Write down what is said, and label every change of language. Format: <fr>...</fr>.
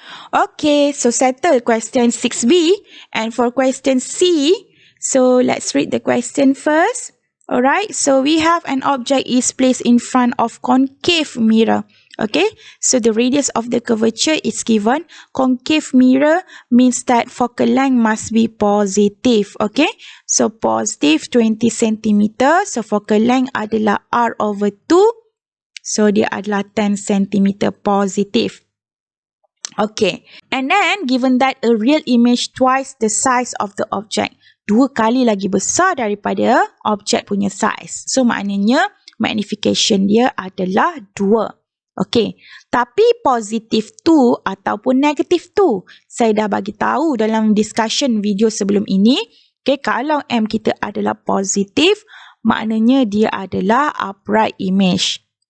<en>Okay, so settle question 6B. And for question C, so let's read the question first. Alright, so we have an object is placed in front of concave mirror. Okay, so the radius of the curvature is given. Concave mirror means that focal length must be positive. Okay, so positive 20 cm.</en> <ms>So focal length adalah R/2. So dia adalah 10 cm positive.</ms> <en>Okay, and then given that a real image twice the size of the object.</en> <ms>2 kali lagi besar daripada objek punya size. So maknanya magnification dia adalah 2. Okay, tapi positif tu ataupun negatif tu, saya dah bagi tahu dalam discussion video sebelum ini. Okay, kalau M kita adalah positif, maknanya dia adalah</ms> <en>upright image.</en>